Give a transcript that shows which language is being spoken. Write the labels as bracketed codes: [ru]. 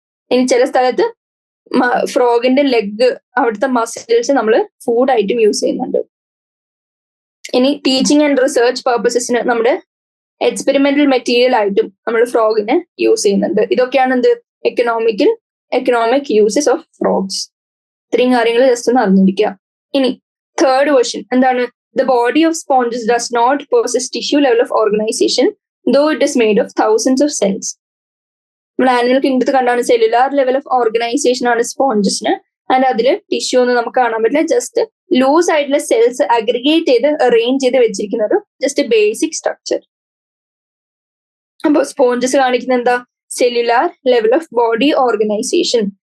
[ml] ഇനി ചില സ്ഥലത്ത് ഫ്രോഗിന്റെ ലെഗ്, അവിടുത്തെ മസിൽസ് നമ്മൾ ഫുഡായിട്ടും യൂസ് ചെയ്യുന്നുണ്ട്. ഇനി ടീച്ചിങ് ആൻഡ് റിസർച്ച് പർപ്പസസിന് നമ്മുടെ എക്സ്പെരിമെന്റൽ മെറ്റീരിയൽ ആയിട്ടും നമ്മൾ ഫ്രോഗിനെ യൂസ് ചെയ്യുന്നുണ്ട്. ഇതൊക്കെയാണ് എന്ത്? Economic uses of frogs. ഇത്രയും കാര്യങ്ങൾ ജസ്റ്റ് ഒന്ന് അറിഞ്ഞിരിക്കുക. ഇനി തേർഡ് ക്വസ്റ്റ്യൻ എന്താണ്? [en] The body of sponges does not possess tissue level of organization, though it is made of thousands of cells. [ml] നമ്മൾ ആനിമൽ കിങ്ഡത്തിൽ കണ്ടാണ് സെല്ലുലാർ ലെവൽ ഓഫ് ഓർഗനൈസേഷൻ ആണ് സ്പോഞ്ചസിന്. And അതിൽ ടിഷ്യൂ ഒന്നും നമുക്ക് കാണാൻ പറ്റില്ല. ജസ്റ്റ് ലൂസ് ആയിട്ടുള്ള സെൽസ് അഗ്രിഗേറ്റ് ചെയ്ത് അറേഞ്ച് ചെയ്ത് വെച്ചിരിക്കുന്ന ഒരു ജസ്റ്റ് ബേസിക് സ്ട്രക്ചർ. അപ്പൊ സ്പോഞ്ചസ് കാണിക്കുന്ന എന്താ? [en] Cellular level of body organisation.